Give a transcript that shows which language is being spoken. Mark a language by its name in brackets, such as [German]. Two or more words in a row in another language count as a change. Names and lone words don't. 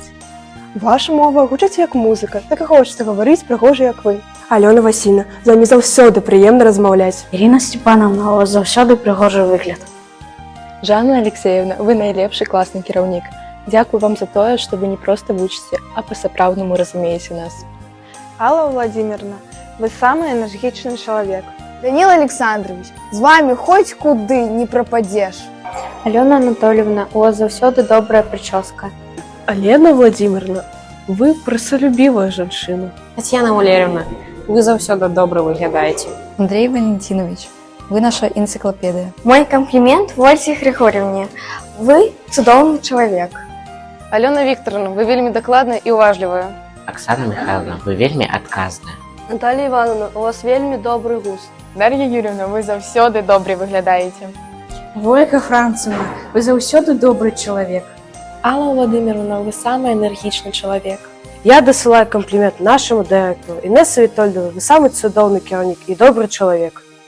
[Belarusian] Ваша мова гучыць як музыка, так і хочацца гаварыць прыгожа, як вы. Алёна Васільна, з вамі заўсёды прыемна размаўляць. Ірина Степановна, у вас заўсёды прыгожы выгляд. Жанна Алексеевна, вы найлепшы класны кіраўнік. Дзякую вам за тое, што вы не проста вучыце, а па-сапраўднаму разумееце нас. [Russian] Алла Владимировна, вы самый энергичный человек. [Belarusian] Данил Александрович, з вами хоць куды не прападзеш. Алёна Анатольевна, у вас заўсёды добрая прычоска. Алена Владимировна, вы прасалюбівая жанчына. Тетяна Валерьевна, вы заўсёды добра выглядаеце. Андрей Валентинович, вы наша энциклопедия. [Russian] Мой комплимент Ольге Григорьевне. [Belarusian] Вы цудоўны человек. Алёна Викторовна, вы вельмі дакладная і уважлівая. Оксана Михайловна, вы вельмі адказная. Наталья Ивановна, у вас вельмі добрый густ. Дар'я Юрьевна, вы заўсёды добре выглядаеце. Вольга Францевна, вы заўсёды добры чалавек. [Russian] Алла Владимировна, вы самый энергичный человек. [Belarusian] Я дасылаю камплімент нашаму дырэктару. Інесса Вітольдова, вы самы цудоўны кіраўнік і добры чалавек.